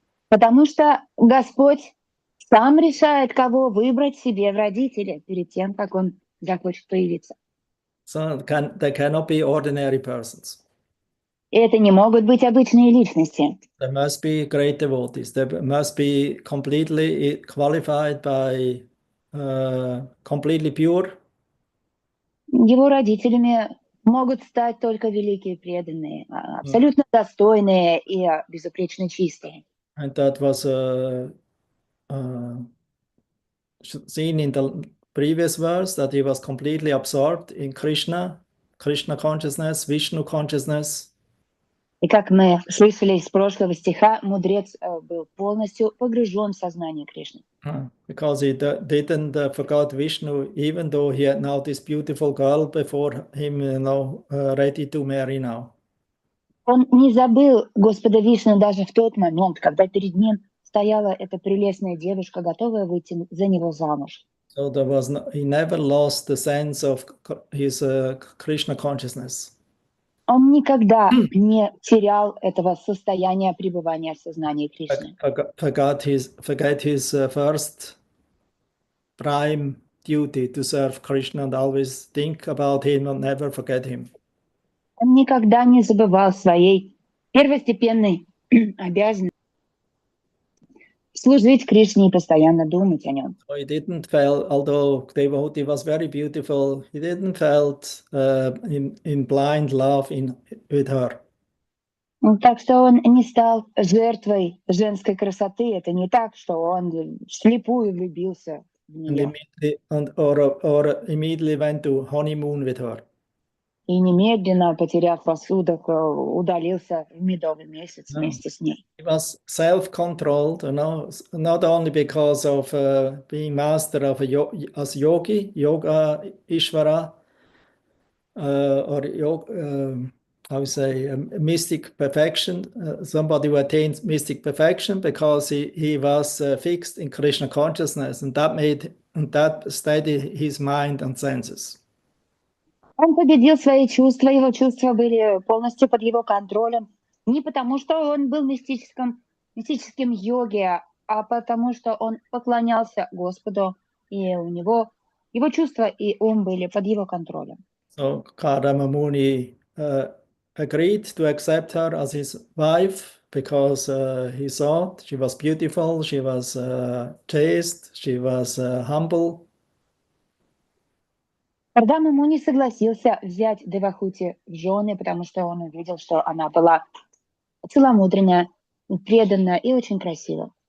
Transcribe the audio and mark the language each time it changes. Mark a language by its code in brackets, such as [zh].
[ru] Потому что Господь сам решает, кого выбрать себе в родители перед тем, как он захочет появиться. [en] So they cannot be ordinary persons. [ru] И это не могут быть обычные личности. [en] They must be great devotees. They must be completely qualified by completely pure. [ru] Его родителями могут стать только великие преданные, абсолютно достойные и безупречно чистые. [en] And that was seen in the previous verse, that he was completely absorbed in Krishna consciousness, Vishnu consciousness. [ru] И как мы слышали из прошлого стиха, мудрец был полностью погружен в сознание Кришны. [en] Because he didn't forget Vishnu, even though he had now this beautiful girl before him, ready to marry now. [ru] Он не забыл Господа Вишну даже в тот момент, когда перед ним стояла эта прелестная девушка, готовая выйти за него замуж. [en] So there was no, he never lost the sense of his Krishna consciousness. [ru] Он никогда не терял этого состояния пребывания в сознании Кришны. [en] Forget his first prime duty to serve Krishna and always think about him and never forget him. [ru] Он никогда не забывал своей первостепенной обязанности служить Кришне и постоянно думать о нем. [en] So he didn't feel, although Devahoti was very beautiful, he didn't felt in blind love with her. [ru] Так что он не стал жертвой женской красоты. Это не так, что он вслепую влюбился в нее. [en] Or immediately went to honeymoon with her. [ru] И немедленно, потеряв рассудок, удалился в медовый месяц вместе с ней. [en] He was self-controlled, not only because of being master of as yogi, yoga Ishvara, or how you say, mystic perfection, somebody who attained mystic perfection, because he was fixed in Krishna consciousness, and that steadied his mind and senses. [ru] Он победил свои чувства, его чувства были полностью под его контролем. Не потому, что он был мистическим йоги, а потому, что он поклонялся Господу, и у него его чувства и ум были под его контролем. [en] So Kardama Muni agreed to accept her as his wife because he thought she was beautiful, she was chaste, she was humble. [ru] Кардама Муни согласился взять Девахути в жены, потому что он увидел, что она была целомудренная, преданная и очень красивая.